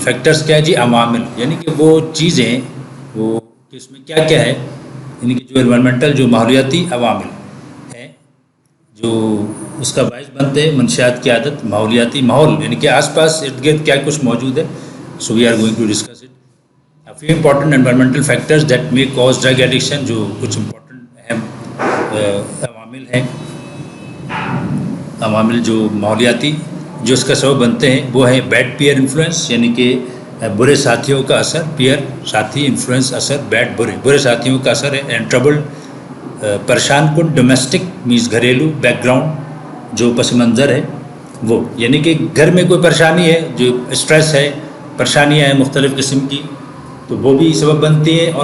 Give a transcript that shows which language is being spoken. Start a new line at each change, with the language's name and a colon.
Urdu: Factors کیا ہے جی؟ عوامل، یعنی کہ وہ چیزیں وہ کہ اس میں کیا کیا ہے، یعنی کہ جو انوائرمنٹل جو ماحولیاتی عوامل ہیں جو اس کا باعث بنتے ہیں منشیات کی عادت. ماحولیاتی ماحول یعنی کہ آس پاس ارد گرد کیا کچھ موجود ہے.
English: So we are going to discuss it. A few important environmental factors that may cause drug addiction.
Urdu: جو کچھ امپورٹنٹ اہم عوامل ہیں، عوامل جو ماحولیاتی جو اس کا سبب بنتے ہیں وہ ہیں
English: bad peer influence,
Urdu: یعنی کہ برے ساتھیوں کا اثر. پیئر ساتھی، انفلوئنس اثر، بیڈ برے ساتھیوں کا اثر ہے. اینڈ ٹربل پریشان کن ڈومیسٹک مینس گھریلو بیک گراؤنڈ جو پس منظر ہے وہ، یعنی کہ گھر میں کوئی پریشانی ہے، جو اسٹریس ہے، پریشانیاں ہیں مختلف قسم کی، تو وہ بھی سبب بنتی ہے.